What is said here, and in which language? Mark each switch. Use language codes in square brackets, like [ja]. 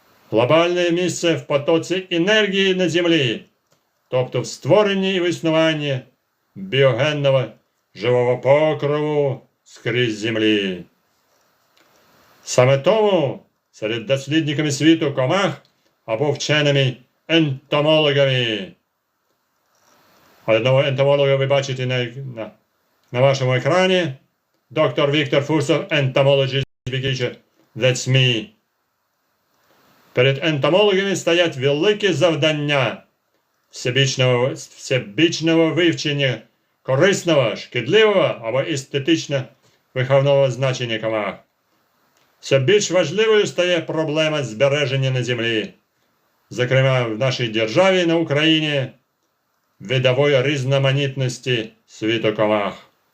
[uk] Глобальне місце в потоці енергії на Землі, тобто в створенні і в існуванні біогенного живого покрову скрізь Землі. Саме тому серед дослідниками світу комах або вченими ентомологами. Одного ентомолога ви бачите на вашому екрані. Доктор Віктор Fursov, [en] Entomologist, Beekeeper. That's me. [uk] Перед ентомологами стоять великі завдання всебічного вивчення корисного, шкідливого або естетично виховного значення комах. Все більш важливою стає проблема збереження на землі, зокрема в нашій державі на Україні, видової різноманітності світу комах.